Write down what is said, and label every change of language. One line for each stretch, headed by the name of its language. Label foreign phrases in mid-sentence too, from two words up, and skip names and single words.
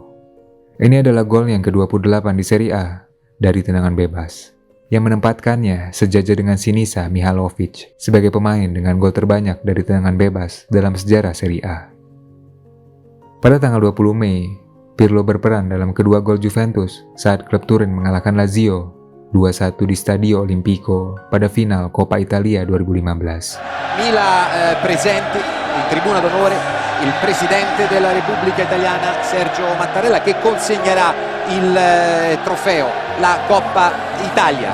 Indonesian: Ini adalah gol yang ke-28 di Serie A dari tendangan bebas, yang menempatkannya sejajar dengan Sinisa Mihajlovic sebagai pemain dengan gol terbanyak dari tendangan bebas dalam sejarah Serie A. Pada tanggal 20 Mei, Pirlo berperan dalam kedua gol Juventus saat klub Turin mengalahkan Lazio 2-1 di Stadio Olimpico pada final Coppa Italia 2015.
Italian: Mila presenti in tribuna d'onore il presidente della Repubblica Italiana Sergio Mattarella, che consegnerà il trofeo, la Coppa Italia.